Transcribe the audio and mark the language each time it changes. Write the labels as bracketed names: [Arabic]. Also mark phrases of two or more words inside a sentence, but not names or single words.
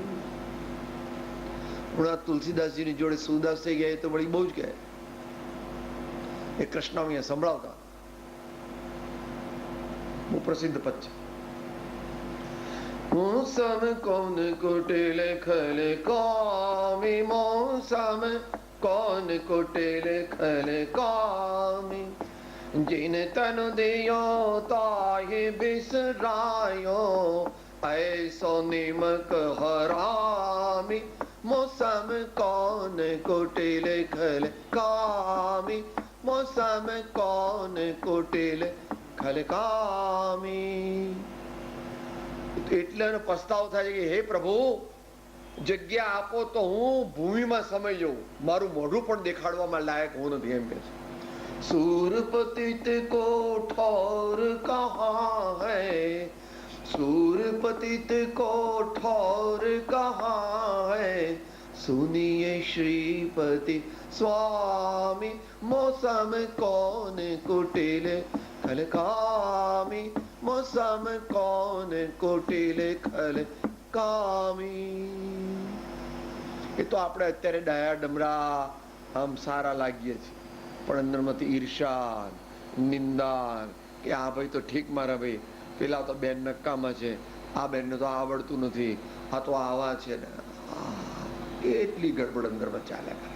[Gujarati] તુલસીદાસજીની જોડે સુરદાસ થઈ ગયા તો વળી બહુ જ કહે. એ કૃષ્ણ સંભળાવતા બહુ પ્રસિદ્ધ પદ છે. [Hindi] मोसम कौन कुटिल खल कामी મોસમ कौन कुटिल खल कामी जिन तन दियो ताहि बिसरायो ऐसो निमक हरामी मौसम कौन कुटिल खल कामी मौसम कौन कुटिल खल कामी. [Gujarati] એટલે પસ્તાવ થાય છે કે હે પ્રભુ જગ્યા આપો તો હું ભૂમિમાં સમય જઉં, મારું મોઢું પણ દેખાડવામાં લાયક હું નથી એમ કે છે. [Hindi] सूरपतित को ठौर कहाँ है सूरपतित को ठौर कहाँ है सुनिए श्रीपति स्वामी मौसम कौन कुटिल खलकामी मौसम कौन कुटिल खलकामी. [Gujarati] એ તો આપણે અત્યારે ડાયા ડમરા આમ સારા લાગીએ છીએ, પણ અંદરમાંથી ઈર્ષા નિંદા કે આ ભાઈ તો ઠીક મારા ભાઈ, પેલા તો બેન નકામા છે, આ બેનને તો આવડતું નથી, આ તો આવા છે ને, એટલી ગડબડ અંદરમાં ચાલ્યા કરે.